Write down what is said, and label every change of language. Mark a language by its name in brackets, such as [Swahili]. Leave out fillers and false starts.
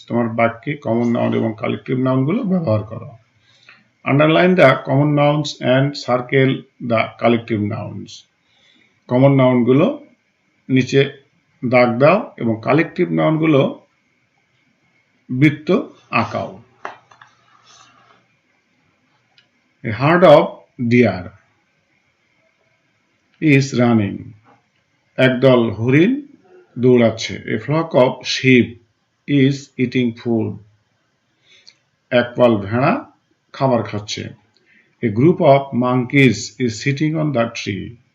[Bangla] তোমার বাক্যে common noun এবং collective noun গুলো ব্যবহার করো। [English] Underline the common nouns and circle the collective nouns. [Bangla] common noun গুলো নিচে দাগ দাও এবং collective noun গুলো বৃত্ত আঁকাও। [English] A herd of deer is running. [Bangla] একদল হরিণ দৌড়াচ্ছে। [English] A flock of sheep is eating food. [Bangla] এক পাল ভেড়া খাবার খাচ্ছে। [English] A group of monkeys is sitting on the tree.